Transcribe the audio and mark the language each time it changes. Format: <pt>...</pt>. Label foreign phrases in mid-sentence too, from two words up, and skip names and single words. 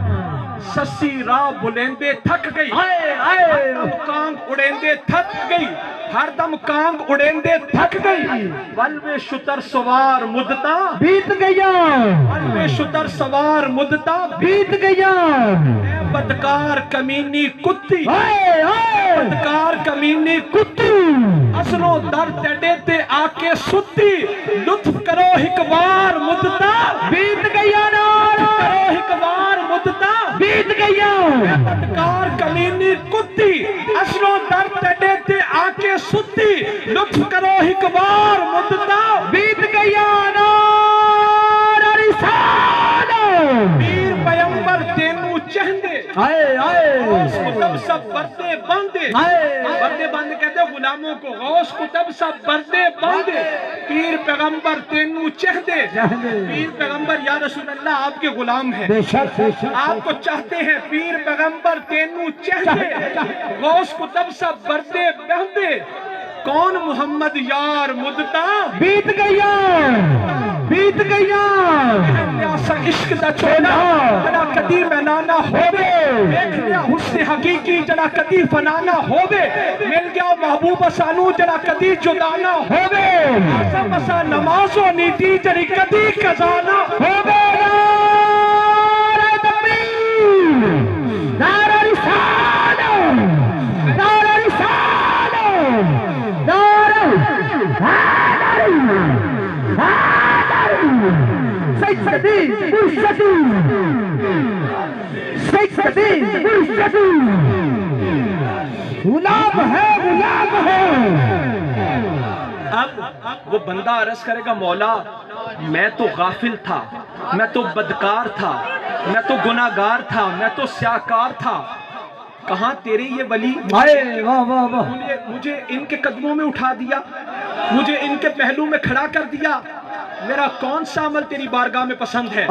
<pa>سسی راہ بلیندے تھک گئی ہر دم کانگ اڑیندے تھک گئی ہر دم کانگ اڑیندے تھک گئی. بلوے شتر سوار مدتاں بیت گئیاں. بلوے شتر سوار مدتاں بیت گئیاں. بدکار کمینی کتی بدکار کمینی کتی اصلوں در تیڑے تے آکے ستی لطف کرو ایک بار مدتاں بیت گئیاں. کرو ایک بار مدتاں بیت گئیاں. بدکار کمینی کتی اصلوں در تیڑے تے آکے ستی لطف کرو ایک بار مدتاں بیت گئیاں. پیر پیمبر تینوں چہندے غوث کتب سب بردے باندے بردے باندے</pa> <ur>کہتے ہیں غلاموں کو</ur> <pa>غوث کتب سب بردے باندے پیر پیغمبر تینوں چہندے.</pa> <ur>پیر پیغمبر یا رسول اللہ آپ کے غلام ہیں آپ کو چاہتے ہیں.</ur> <pa>پیر پیغمبر تینوں چہندے غوث کتب سب بردے باندے کون محمد یار مدتاں بیت گئیاں. بیت گئیاں. پیاسا عشق دا چولا جڑا کدی مینانا ہووے دیکھ لیا حسن حقیقی جڑا کدی فنانا ہووے مل گیا محبوب سانو جڑا کدی جدانا ہووے اعظم اسا نمازو نیتی جڑی کدی قضانا ہووے.</pa> <ur>نعرہ تکبیر. نعرہ رسالت. نعرہ رسالت. نعرہ سیدی مرشدی سیدی مرشدی غلام ہے غلام ہے. اب وہ بندہ عرض کرے گا مولا میں تو غافل تھا میں تو بدکار تھا میں تو گناہگار تھا میں تو سیاکار تھا کہاں تیرے یہ ولی مجھے ان کے قدموں میں اٹھا دیا مجھے ان کے پہلو میں کھڑا کر دیا میرا کون سا عمل تیری بارگاہ میں پسند ہے.</ur>